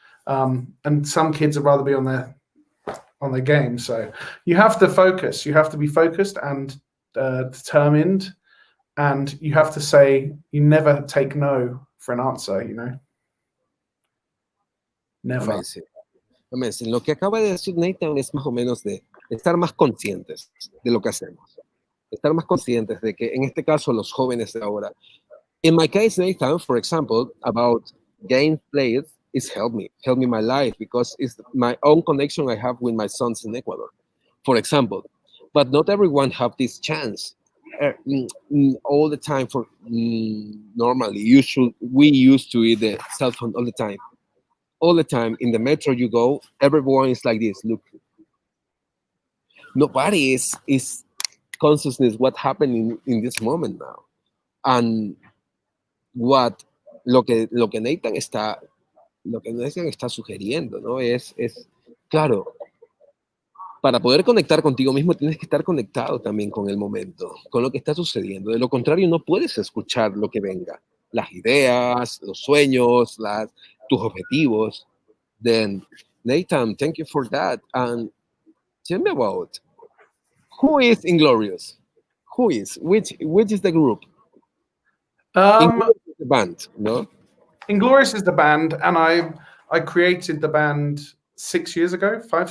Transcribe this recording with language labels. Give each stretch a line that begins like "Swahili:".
English: And some kids would rather be on their game. So you have to focus. You have to be focused and determined. And you have to say, you never take no for an answer, you know. Never. Amazing. Amazing.
Spanish: Lo que acaba de decir Nathan es más o menos de estar más conscientes de lo que hacemos. Estar más conscientes de que en este caso los jóvenes de ahora.
English: In my case, Nathan, for example, about game played, is helped me my life, because it's my own connection I have with my sons in Ecuador, for example. But not everyone have this chance all the time. For normally, we used to eat the cell phone all the time. All the time in the metro you go, everyone is like this. Look, nobody is consciousness what happening in this moment now, and
Spanish: lo que Nathan está sugiriendo, ¿no? Es claro, para poder conectar contigo mismo tienes que estar conectado también con el momento, con lo que está sucediendo. De lo contrario, no puedes escuchar lo que venga, las ideas, los sueños, tus objetivos.
English: Then, Nathan, thank you for that. And tell me about, who is Inglorious? Who is? Which is the group? Inglorious is the band, no? Inglorious is the band, and I created the band 5-6 years ago.